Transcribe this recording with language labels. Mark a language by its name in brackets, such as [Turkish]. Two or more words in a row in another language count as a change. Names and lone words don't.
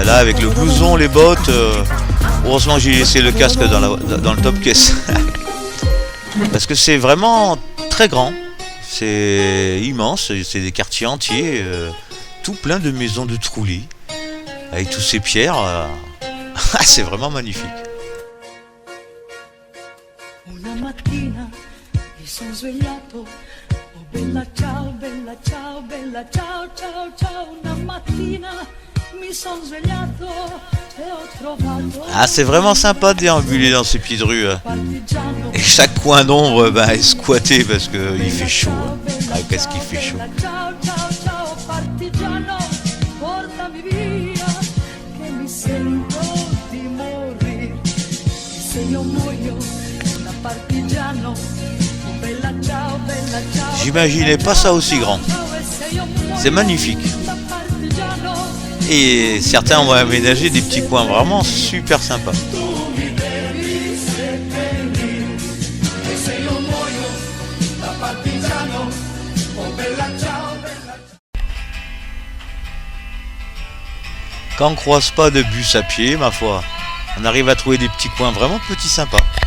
[French] Là avec le blouson, les bottes. Heureusement j'ai laissé le casque dans le top caisse. Parce que c'est vraiment très grand. C'est immense, c'est des quartiers entiers, tout plein de maisons de Trulli. Avec toutes ces pierres. C'est vraiment magnifique. [Italian] Una mattina mi sono svegliato, oh bella ciao, bella ciao, ciao, ciao. Una mattina mi sono svegliato e ho trovato. [French] Ah, c'est vraiment sympa de déambuler dans ces petites rues. [Italian] Partigiano. [French] Et chaque coin d'ombre ben, est squatté parce qu'il fait chaud. Ah, qu'est-ce qu'il fait chaud. [Italian] Ciao, ciao, ciao, partigiano, portami via, che mi sento di morire. Se io muoio da partigiano, oh bella ciao, bella ciao. [French] J'imaginais pas ça aussi grand. C'est magnifique. Et certains ont aménagé des petits coins vraiment super sympas. Quand on croise pas de bus à pied, ma foi, on arrive à trouver des petits coins vraiment petits sympas.